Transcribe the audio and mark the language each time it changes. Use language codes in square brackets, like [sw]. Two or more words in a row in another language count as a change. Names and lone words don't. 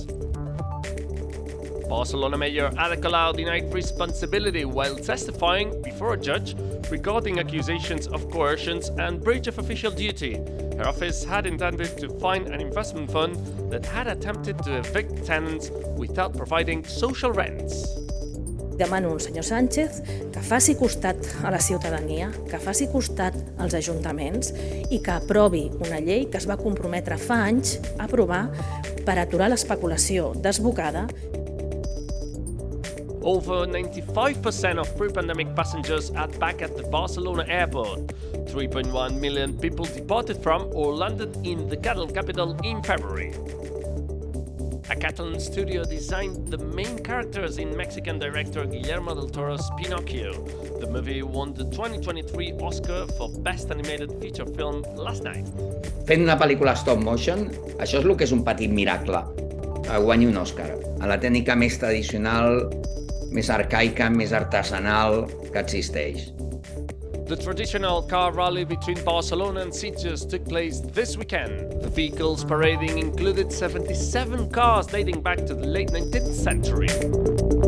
[en] Barcelona Mayor Ada Colau denied responsibility while testifying before a judge regarding accusations of coercion and breach of official duty. Her office had intended to find an investment fund that had attempted to evict tenants without providing social rents. [ca] Demano al senyor Sánchez que faci costat a la ciutadania, que faci costat als ajuntaments i que aprovi una llei que es va comprometre fa anys a aprovar per aturar l'especulació desbocada. [en] Over 95% of pre-pandemic passengers are back at the Barcelona airport. 3.1 million people departed from or landed in the Catalan capital in February. A Catalan studio designed the main characters in Mexican director Guillermo del Toro's Pinocchio. The movie won the 2023 Oscar for Best Animated Feature Film last night. [ca] Fent una pel·lícula [en] stop motion, [ca] això és el que és un petit miracle. Guanyi un Oscar. A la tècnica més tradicional, més arcaica, més artesanal que existeix. [en] The traditional car rally between Barcelona and Sitges took place this weekend. The vehicles parading included 77 cars dating back to the late 19th century.